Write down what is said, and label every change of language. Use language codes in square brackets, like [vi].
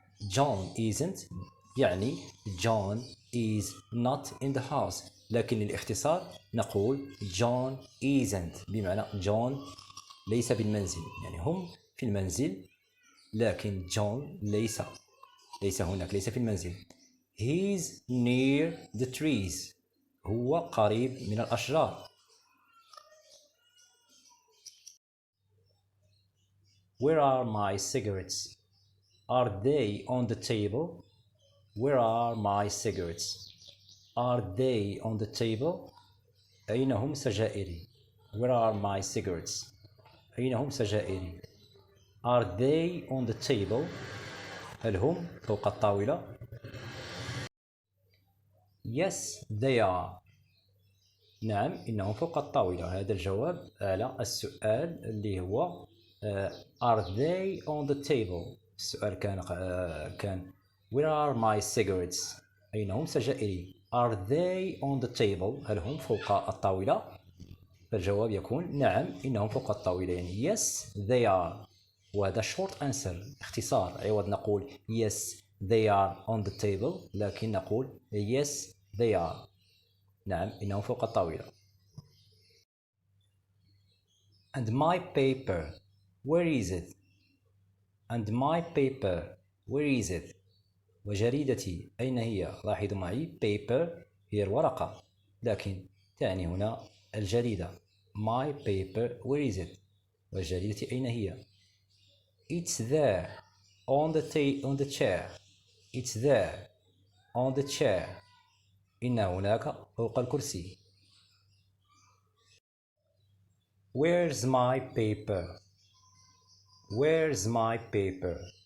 [en] John isn't يعني John is not in the house. [ar] لكن للاختصار نقول [en] John isn't [ar] بمعنى جون ليس بالمنزل، يعني هم في المنزل لكن جون ليس هناك، ليس في المنزل. [en] He's near the trees. [ar] هو قريب من الأشجار. [en] Where are my cigarettes? Are they on the table? Where are my cigarettes? Are they on the table? [ar] أين هم سجائري؟ [en] Where are my cigarettes? [ar] أين هم سجائري؟ [en] Are they on the table? [ar] هل هم فوق الطاولة؟ [en] Yes, they are. [ar] نعم إنهم فوق الطاولة. هذا الجواب على السؤال اللي هو [en] Are they on the table؟ [ar] السؤال كان [en] Where are my cigarettes؟ [ar] أين هم سجائري؟ Are they on the table؟ هل هم فوق الطاولة؟ فالجواب يكون نعم إنهم فوق الطاولة، يعني [en] yes they are. [ar] وهذا [en] short answer [ar] اختصار، عوض نقول [en] yes they are on the table [ar] لكن نقول [en] yes they are. [ar] نعم إنهم فوق الطاولة. [en] And my paper where is it? And my paper where is it? [ar] وجريدتي أين هي؟ لاحظوا معي paper هي الورقة لكن تعني هنا الجريدة. [en] My paper where is it? [ar] وجريدتي أين هي؟ [en] It's there on the chair. It's there on the chair. [ar] إن هناك فوق الكرسي. [en] Where's my paper? Where's my paper?